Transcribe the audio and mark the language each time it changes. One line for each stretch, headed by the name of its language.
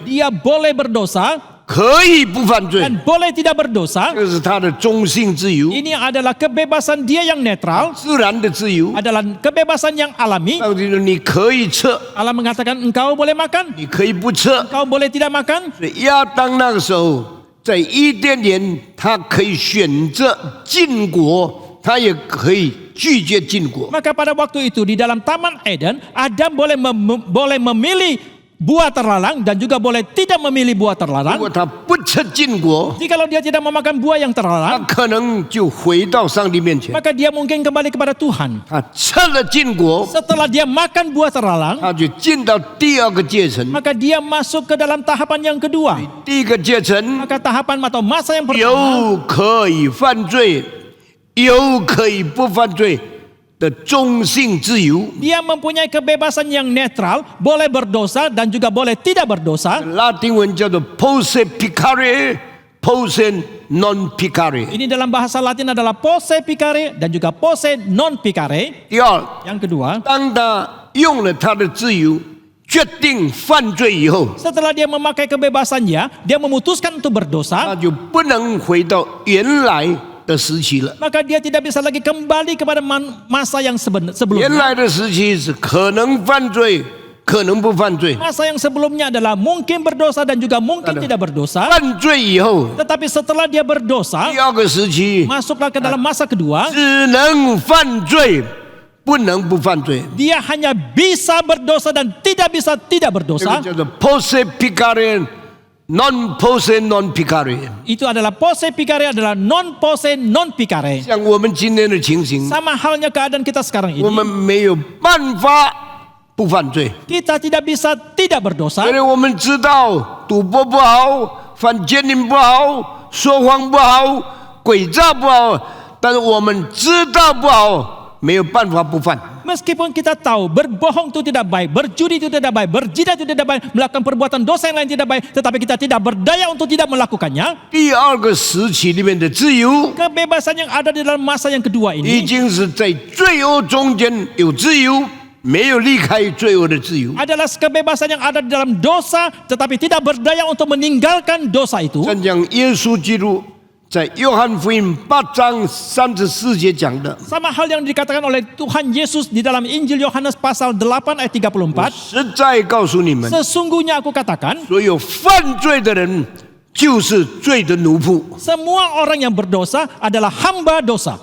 Indonesian: Dia boleh berdosa
Chinese: 可以不犯罪，
Indonesian: dan boleh tidak berdosa.
Chinese: 这是他的中性自由，
Indonesian: Ini adalah kebebasan dia yang netral,
Chinese: 自然的自由。
Indonesian: adalah kebebasan yang alami.
Chinese: 上帝说你可以吃，
Indonesian: Allah mengatakan engkau boleh makan,
Chinese: 你可以不吃。
Indonesian: engkau boleh tidak makan.
Chinese: 所以亚当那个时候在伊甸园，他可以选择禁果，他也可以拒绝禁果。
Indonesian: Maka pada waktu itu di dalam Taman Eden, Adam boleh memilih buah terlarang dan juga boleh tidak memilih buah
Chinese: 如
Indonesian: terlarang.
Chinese: 果他不吃禁果，
Indonesian: Jikalau dia tidak memakan buah yang
Chinese: 他
Indonesian: terlarang,
Chinese: 可能就回到上帝面前。
Indonesian: maka dia mungkin kembali kepada Tuhan.
Chinese: 他吃了禁果，
Indonesian: Setelah dia makan buah terlarang,
Chinese: 他就进到第二个阶层。
Indonesian: maka dia masuk ke dalam tahapan yang kedua.
Chinese: 第一个阶层
Indonesian: Maka tahapan atau masa yang pertama,
Chinese: 有可以犯罪，有可以不犯罪的中性自由。
Indonesian: dia mempunyai kebebasan yang netral, boleh berdosa dan juga boleh tidak berdosa.
Chinese: 拉丁文叫做
Latin: posse picare, posse non picare。
Indonesian: Ini dalam bahasa Latin adalah
Latin: posse picare dan juga posse non picare.
Chinese: 第二，
Indonesian: Yang kedua,
Chinese: 当他用了他的自由决定犯罪以后，
Indonesian: setelah dia memakai kebebasannya, dia memutuskan untuk berdosa,
Chinese: 他就不能回到原来的时期了。
Indonesian: maka dia tidak bisa lagi kembali kepada masa yang
Chinese: 原
Indonesian: sebelumnya.
Chinese: 来的时期是可能犯罪，可能不犯罪。
Indonesian: Masa yang sebelumnya adalah mungkin berdosa dan juga mungkin tidak berdosa.
Chinese: 犯罪以后，
Indonesian: Tetapi setelah dia berdosa,
Chinese: 第二个时期
Indonesian: masuklah ke dalam masa kedua,
Chinese: 只能犯罪，不能不犯罪。
Indonesian: dia hanya bisa berdosa dan tidak bisa tidak
Chinese: 这个
Indonesian: berdosa.
Chinese: 叫做
Latin: posse picare, non posse non picare。
Indonesian: Itu adalah
Latin: posse picare
Indonesian: adalah
Latin: non posse non picare.
Chinese: 像我们今天的情形，
Indonesian: Sama halnya keadaan kita sekarang
Chinese: 我
Indonesian: ini.
Chinese: 们没有办法不犯罪，
Indonesian: Kita tidak bisa tidak
Chinese: 因
Indonesian: berdosa.
Chinese: 为我们知道赌博不好，犯奸淫不好，说谎不好，诡诈不好，但是我们知道不好，没有办法不犯。
Indonesian: Meskipun kita tahu berbohong itu tidak baik, berjudi itu tidak baik, berzina itu tidak baik, melakukan perbuatan dosa yang lain tidak baik, tetapi kita tidak berdaya untuk tidak melakukannya.
Chinese: 第二个时期里面的自由，
Indonesian: Kebebasan yang ada di dalam masa yang kedua
Chinese: 已
Indonesian: ini
Chinese: 经是在罪恶中间有自由，没有离开罪恶的自由。
Indonesian: adalah kebebasan yang ada di dalam dosa, tetapi tidak berdaya untuk meninggalkan dosa itu.
Chinese: 像讲耶稣基督在约翰福音8章34节讲的，
Indonesian: Sama hal yang dikatakan oleh Tuhan Yesus di dalam Injil Yohanes pasal 8 ayat 34.
Chinese: 实在告诉你们，
Indonesian: Sesungguhnya aku katakan,
Chinese: 所有犯罪的人就是罪的奴仆，
Indonesian: semua orang yang berdosa adalah hamba dosa.